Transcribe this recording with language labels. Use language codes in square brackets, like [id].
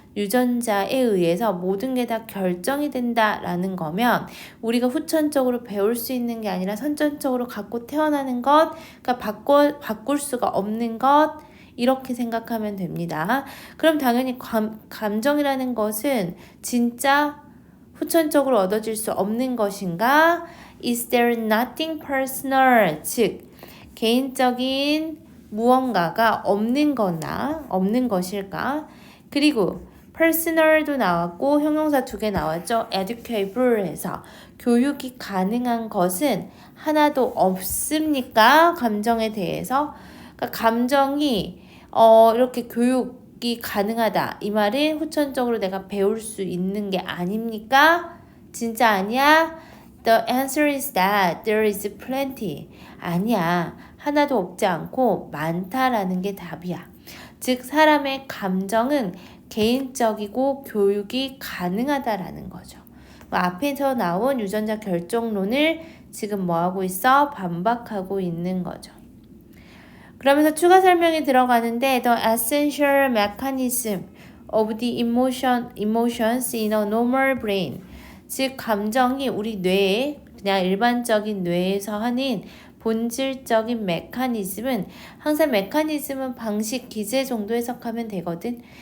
[ko] 유전자에 의해서 모든 게 다 결정이 된다라는 거면 우리가 후천적으로 배울 수 있는 게 아니라 선천적으로 갖고 태어나는 것, 그러니까 바꿀 수가 없는 것 이렇게 생각하면 됩니다. 그럼 당연히 감정이라는 것은 진짜 후천적으로 얻어질 수 없는 것인가? [en] Is there nothing personal? [ko] 즉 개인적인 무언가가 없는 거나 없는 것일까? 그리고 personal도 나왔고 형용사 2개 나왔죠. educable에서 교육이 가능한 것은 하나도 없습니까? 감정에 대해서 그러니까 감정이 이렇게 교육이 가능하다. 이 말은 후천적으로 내가 배울 수 있는 게 아닙니까? 진짜 아니야? [en] The answer is that there is plenty. [ko] 아니야. 하나도 없지 않고 많다라는 게 답이야. 즉 사람의 감정은 개인적이고 교육이 가능하다라는 거죠. 앞에서 나온 유전자 결정론을 지금 뭐하고 있어? 반박하고 있는 거죠. 그러면서 추가 설명이 들어가는데 [en] The essential mechanism of the emotions in a normal brain [ko] 즉 감정이 우리 뇌에 그냥 일반적인 뇌에서 하는 본질적인 메커니즘은 항상 메커니즘은 방식, 기제 정도 해석하면 되거든.